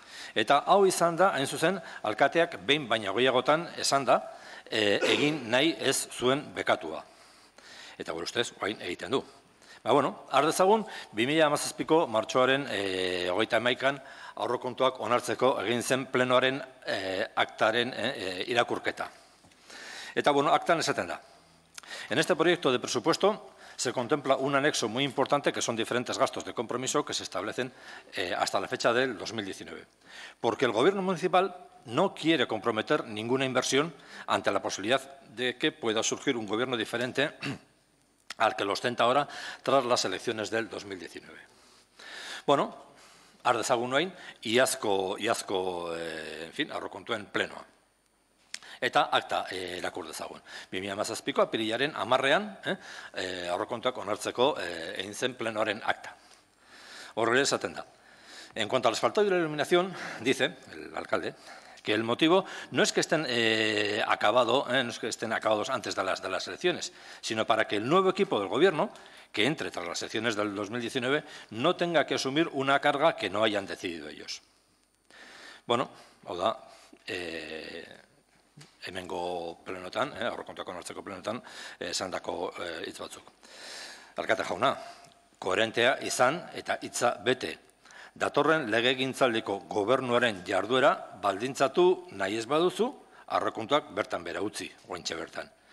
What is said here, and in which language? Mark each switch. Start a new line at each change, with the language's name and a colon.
Basque: Eta hau izan da, hain zuzen, alkateak behin baina gehiagotan esan da, egin nahi ez zuen bekatua. Eta gure ustez, orain egiten du. Har dezagun, 2017ko martxoaren 31an aurrekontuak onartzeko egin zen plenoaren aktaren irakurketa. Eta aktan esaten da.
Spanish: En este proyecto de presupuesto se contempla un anexo muy importante que son diferentes gastos de compromiso que se establecen hasta la fecha del 2019. Porque el gobierno municipal no quiere comprometer ninguna inversión ante la posibilidad de que pueda surgir un gobierno diferente al que lo ostenta ahora tras las elecciones del 2019.
Basque: Har dezagun orain, iazko aurrekontuen plenoa. Eta akta irakur dezagun. 2017ko apirilaren 10ean aurrekontuak onartzeko egin zen plenoaren akta. Horrela esaten da.
Spanish: En cuanto al asfaltado y la iluminación, dice el alcalde que el motivo no es que estén acabados antes de las elecciones, sino para que el nuevo equipo del gobierno, que entre tras las elecciones del 2019, no tenga que asumir una carga que no hayan decidido ellos.
Basque: Hau da, hemengo plenotan, aurrekontuak onartzeko plenotan, esandako hitz batzuk. Alkate jauna, koherentea izan eta hitza bete. Datorren legegintzaldiko gobernuaren jarduera baldintzatu nahi ez baduzu, aurrekontuak bertan bera utzi, oraintxe bertan.